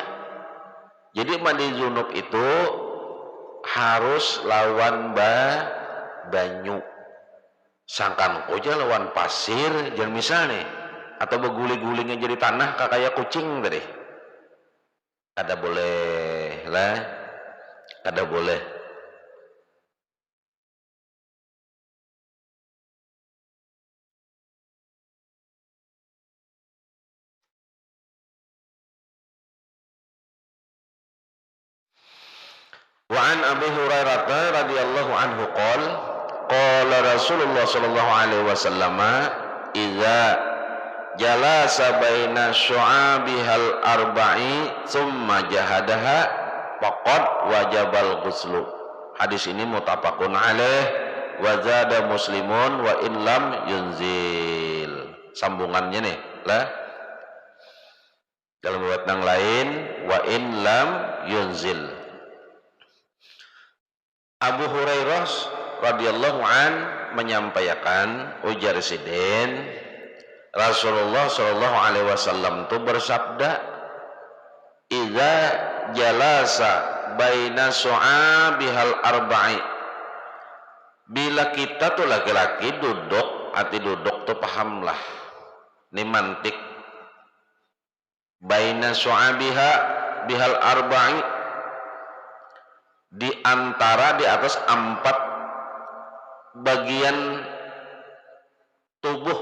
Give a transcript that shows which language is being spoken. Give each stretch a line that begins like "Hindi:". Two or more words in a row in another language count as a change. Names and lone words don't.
Banjar: Jadi mandi junub itu harus lawan banyu. Sangkan aja lawan pasir, jangan misalnya atau beguling-gulingnya jadi tanah kayak kucing tadi. Kada boleh lah, kada boleh.
Arabic: وعن أبي هريرة رضي الله عنه قال رسول الله صلى الله عليه وسلم إذا جلس بين شعبها الأربع ثم جهدها فقد وجب الغسل.
Banjar: Hadis ini
Arabic: متفق عليه وزاد مسلم وإن لم ينزل.
Banjar: Sambungannya nih lah dalam riwayat yang lain
Arabic: وإن لم ينزل.
Banjar: Abu Hurairah
Arabic: رضي الله عن
Banjar: menyampaikan ujar siden Rasulullah
Arabic: صلى الله عليه وسلم
Banjar: itu bersabda,
Arabic: "إذا جلس بين شعبها الأربع."
Banjar: Bila kita tuh laki-laki duduk, arti duduk tuh pahamlah. Ini mantik.
Arabic: بين شعبها بها الأربع,
Banjar: di antara di atas 4 bagian tubuh.